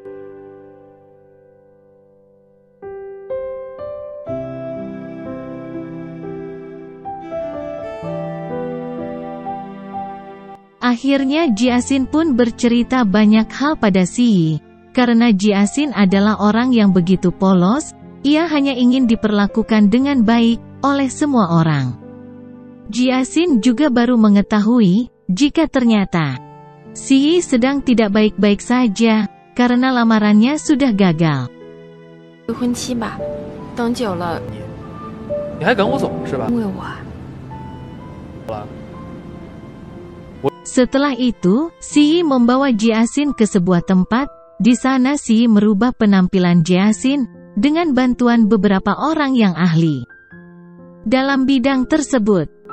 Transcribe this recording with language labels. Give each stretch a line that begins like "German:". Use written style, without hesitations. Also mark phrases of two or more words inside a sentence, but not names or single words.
Indonesian: Akhirnya Jiasin pun bercerita banyak hal pada Si, karena Jiasin adalah orang yang begitu polos. Ia hanya ingin diperlakukan dengan baik oleh semua orang. Jiasin juga baru mengetahui jika ternyata Si sedang tidak baik-baik saja karena lamarannya sudah gagal.
Chinese: 未婚妻吧，等久了，你还赶我走是吧？因为我啊，
Indonesian: Setelah itu, Si membawa Jiasin ke sebuah tempat. Di sana Si merubah penampilan Jiasin dengan bantuan beberapa orang yang ahli dalam bidang tersebut.